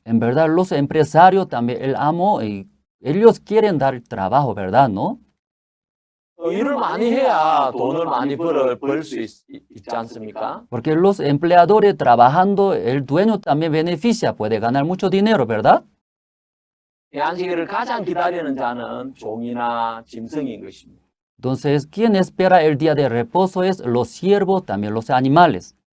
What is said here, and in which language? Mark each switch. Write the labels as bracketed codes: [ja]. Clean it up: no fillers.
[es] En verdad, los empresarios también, el amo, ellos quieren dar trabajo, ¿verdad? ¿No? [ko] 일을 많이 해야 돈을 많이 벌 수 있지 않습니까? [es] Porque los empleadores trabajando, el dueño también beneficia, puede ganar mucho dinero, ¿verdad? [ko] 안식일을 가장 기다리는 자는 종이나 짐승인 것입니다. [es] Entonces, quien espera el día de reposo es los siervos, también los animales.